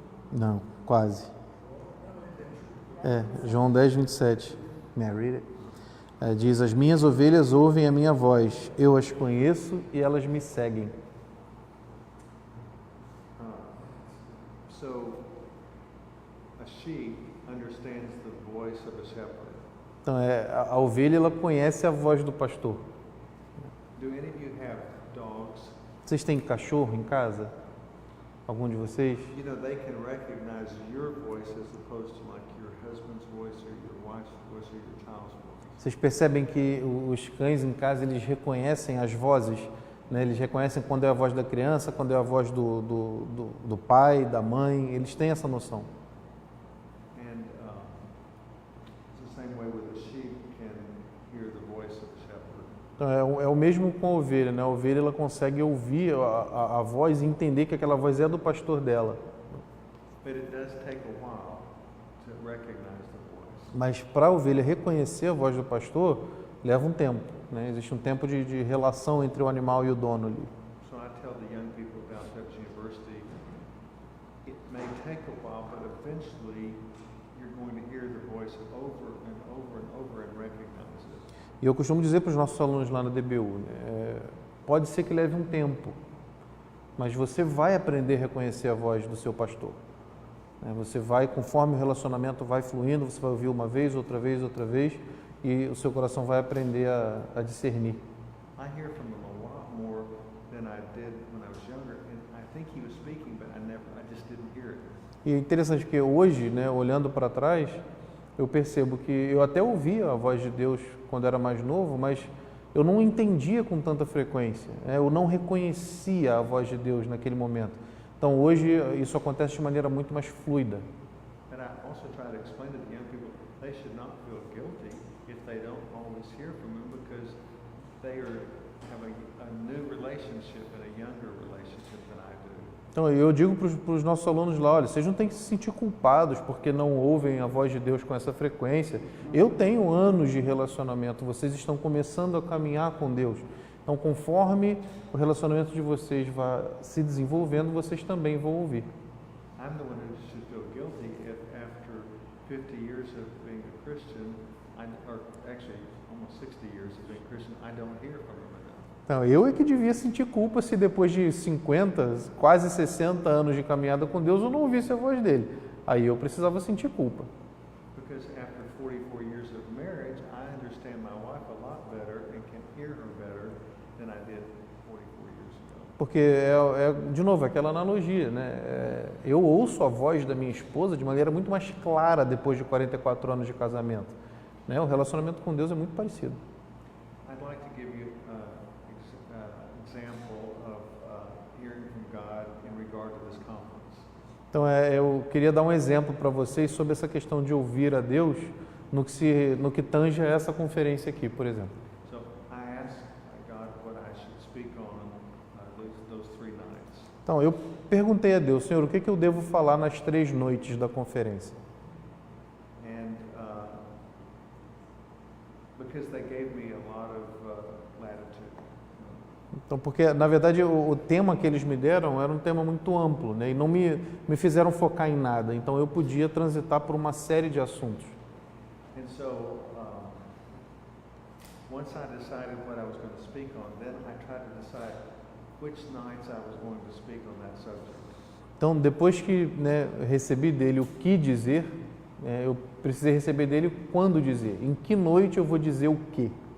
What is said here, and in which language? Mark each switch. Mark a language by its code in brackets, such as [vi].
[pt] Não, quase. [en] João 10, 27. May I read it? [pt] Diz: as minhas ovelhas ouvem a minha voz, eu as conheço e elas me seguem. [en] So, a sheep understands the voice of a shepherd. [pt] Então, a ovelha, ela conhece a voz do pastor. [en] Do any of you have dogs? [pt] Vocês têm cachorro em casa? Algum de vocês? [en] You know, they can recognize your voice as opposed to like your husband's voice or your wife's voice or your child's voice. [pt] Vocês percebem que os cães em casa, eles reconhecem as vozes, né? Eles reconhecem quando é a voz da criança, quando é a voz do pai, da mãe, eles têm essa noção. [en] And it's the same way with a sheep can hear the voice of a shepherd. [pt] Então, é o mesmo com a ovelha, né? A ovelha, ela consegue ouvir a voz e entender que aquela voz é do pastor dela. [en] But it does take a while to recognize the voice. [pt] Mas para a ovelha reconhecer a voz do pastor, leva um tempo, né? Existe um tempo de relação entre o animal e o dono ali. [en] So I tell the young people about Pepsi University, it may take a while, but eventually you're going to hear the voice over and over and over and recognize it. [pt] E eu costumo dizer para os nossos alunos lá na DBU, né? Pode ser que leve um tempo, mas você vai aprender a reconhecer a voz do seu pastor. Você vai, conforme o relacionamento vai fluindo, você vai ouvir uma vez, outra vez, e o seu coração vai aprender a discernir. [en] I hear from him a lot more than I did when I was younger, and I think he was speaking, but I just didn't hear it. [pt] E é interessante que hoje, né, olhando para trás, eu percebo que eu até ouvia a voz de Deus quando era mais novo, mas eu não entendia com tanta frequência, eu não reconhecia a voz de Deus naquele momento. Então hoje isso acontece de maneira muito mais fluida. [en] And I also try to explain to the young people they should not feel guilty if they don't always hear from Him, because they have a new relationship and a younger relationship than I do. [pt] Então eu digo para os nossos alunos lá, olha, vocês não têm que se sentir culpados porque não ouvem a voz de Deus com essa frequência. Eu tenho anos de relacionamento, vocês estão começando a caminhar com Deus. Então, conforme o relacionamento de vocês vai se desenvolvendo, vocês também vão ouvir. [en] I'm the one who should feel guilty if after 50 years of being a Christian, or actually almost 60 years of being a Christian, I don't hear from Him enough. [pt] Então, eu é que devia sentir culpa se depois de 50, quase 60 anos de caminhada com Deus, eu não ouvisse a voz dele. Aí eu precisava sentir culpa. [en] Because after 44 years of marriage, I understand my wife a lot better and can hear her better than I did 44 years ago. [pt] Porque, de novo, aquela analogia, né? Eu ouço a voz da minha esposa de maneira muito mais clara depois de 44 anos de casamento. Né? O relacionamento com Deus é muito parecido. [en] I'd like to give you an example of hearing from God in regard to this conference. [pt] Então, eu queria dar um exemplo para vocês sobre essa questão de ouvir a Deus no que tange a essa conferência aqui, por exemplo. [en] So I asked God what I should speak on those 3 nights. [pt] Então, eu perguntei a Deus, Senhor, o que eu devo falar nas 3 noites da conferência? [en] And because they gave me a lot of latitude. [pt] Então, porque, na verdade, o tema que eles me deram era um tema muito amplo, né? E não me fizeram focar em nada. Então, eu podia transitar por uma série de assuntos. [en] And so once I decided what I was going to speak on, then I tried to decide which nights I was going to speak on that subject. [pt] Então, depois que recebi dele o que dizer, eu precisei receber dele quando dizer. Em que noite eu vou dizer o quê?